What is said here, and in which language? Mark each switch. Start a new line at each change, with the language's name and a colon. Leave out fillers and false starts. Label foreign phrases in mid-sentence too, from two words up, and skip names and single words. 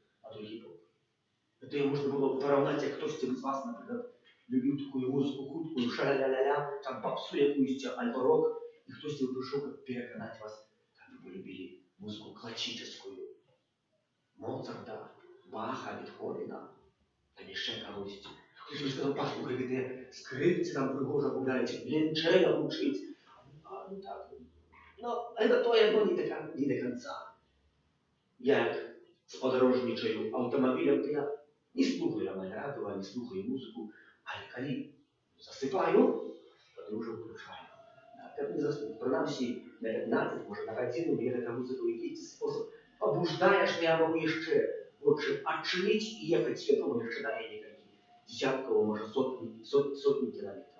Belarusian: Это можна было параўнаць, як хтосьці з вас, напрыклад, любіў такую музыку хуткую, ша-ля-ля-ля, там папсу якуюсь, альбо рок, і хтосьці прыйшоў, каб пераканаць вас, каб вы любілі музыку класічную. Моцарта, Баха, Бетховена, там яшчэ кагосьці. Хтось сказаў, паслухай, гэтыя скрыпцы там прыгожа гуляюць, венчэля гучыць.
Russian: Ну так, но это тое, но не до конца.
Belarusian: Я як спадарожнічаю аўтамабілем, то я не слухаю амаль радыо, не слухаю музыку, але калі засыпаю, тады ўжо ўключаю. Каб не заснуць, прынамсі на 15, можа на гадзіну, мне гэта музыка ў якийсь спосаб пабуждае, што я магу яшчэ вочы адчыніць і ехаць свядома яшчэ далей некалькі дзесяткаў, можа сотні кіламетраў.